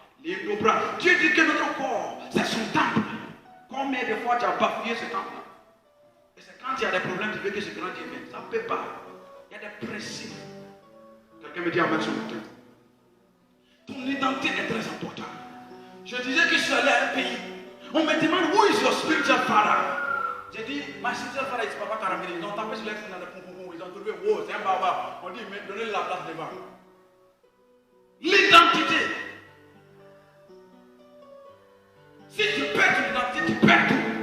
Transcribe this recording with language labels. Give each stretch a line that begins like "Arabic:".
French: Dieu dit que notre corps, c'est son temple. Combien de fois tu as bafouillé ce temple? Et c'est quand il y a des problèmes, tu veux que ce grand Dieu vienne. Ça ne peut pas. Il y a des principes. Quelqu'un me dit amen ce matin. Ton identité est très importante. Je disais que je suis allé à un pays. On me demande
English: who is your spiritual father?
French: J'ai dit,
English: my spiritual father is Papa Karamini.
French: Ils ont tapé sur l'extérieur dans le poum. Ils ont trouvé, wow, c'est un baba. On dit, mais donnez-lui la place devant. L'identité. Si tu perds ton identité, tu perds tout.